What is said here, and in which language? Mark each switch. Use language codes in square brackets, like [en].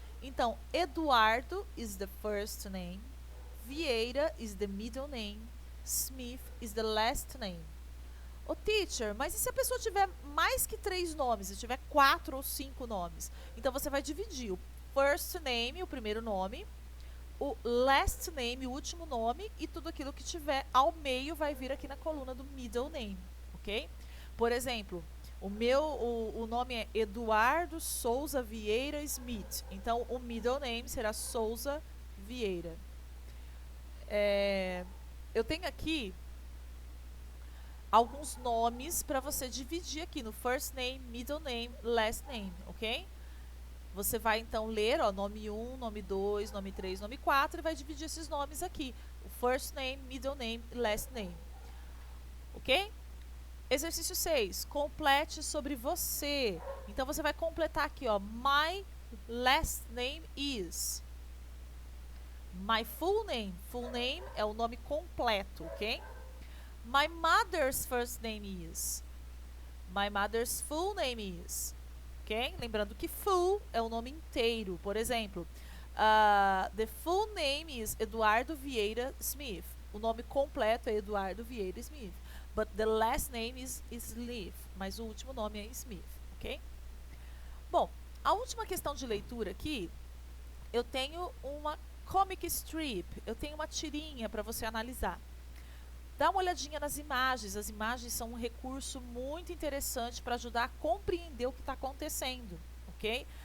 [pt] Então, [en] Eduardo is the first name, Vieira is the middle name, Smith is the last name. [pt] Ô, teacher, mas e se a pessoa tiver mais que 3 nomes, se tiver 4 ou 5 nomes? Então, você vai dividir o first name, o primeiro nome, o last name, o último nome, e tudo aquilo que tiver ao meio vai vir aqui na coluna do middle name, ok? Por exemplo, o nome é Eduardo Souza Vieira Smith. Então, o middle name será Souza Vieira. Eu tenho aqui alguns nomes para você dividir aqui no first name, middle name, last name, ok? Você vai então ler, ó, nome 1, nome 2, nome 3, nome 4 e vai dividir esses nomes aqui. O first name, middle name, last name. Ok? Exercício 6. Complete sobre você. Então, você vai completar aqui, ó. [en] My last name is. My full name. [pt] Full name é o nome completo, ok? [en] My mother's first name is. My mother's full name is. Ok? [pt] Lembrando que full é o nome inteiro. Por exemplo, [en] the full name is Eduardo Vieira Smith. [pt] O nome completo é Eduardo Vieira Smith. [en] But the last name is Smith. [pt] Mas o último nome é Smith, ok? Bom, a última questão de leitura aqui, eu tenho uma comic strip, eu tenho uma tirinha para você analisar. Dá uma olhadinha nas imagens, as imagens são um recurso muito interessante para ajudar a compreender o que está acontecendo, ok?